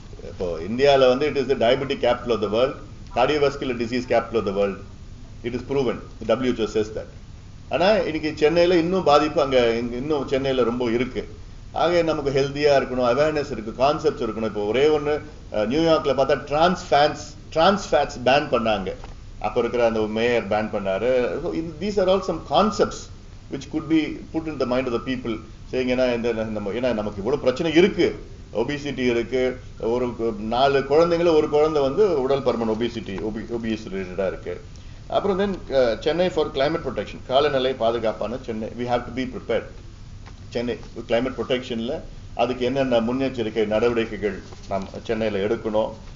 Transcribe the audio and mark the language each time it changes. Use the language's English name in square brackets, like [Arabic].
[Tamil] இப்போ இந்தியாவில் [English] It is the diabetic capital of the world, cardiovascular disease capital of the world. It is proven. The WHO says that. [Tamil] ஆனால் இன்னைக்கு சென்னையில் இன்னும் பாதிப்பு அங்கே இன்னும் சென்னையில் ரொம்ப இருக்கு. ஆக நமக்கு ஹெல்த்தியாக இருக்கணும், அவேர்னஸ் இருக்கு, கான்செப்ட்ஸ் இருக்கணும். இப்போ ஒரே ஒன்று நியூயார்க்கில் பார்த்தா ட்ரான்ஸ் ஃபேட்ஸ் பேன் பண்ணாங்க. அப்போ இருக்கிற அந்த மேயர் பேன் பண்ணாரு. [English] These are all some concepts which could be put in the mind of the people. [Tamil] ஏன்னா நமக்கு இவ்வளவு பிரச்சனை இருக்கு. ஒபிசிட்டி இருக்கு. ஒரு 4 குழந்தைங்கள ஒரு குழந்தை உடல் பருமன் ஒபிஸ் ரிலேட்டடா இருக்கு. அப்புறம் தென் சென்னை ஃபார் கிளைமேட் ப்ரொடெக்ஷன், காலநிலை பாதுகாப்பான Chennai. [English] We have to be prepared. [Tamil] Chennai climate ப்ரொடெக்ஷன்ல அதுக்கு என்னென்ன முன்னெச்சரிக்கை நடவடிக்கைகள் நாம் சென்னையில் எடுக்கணும்.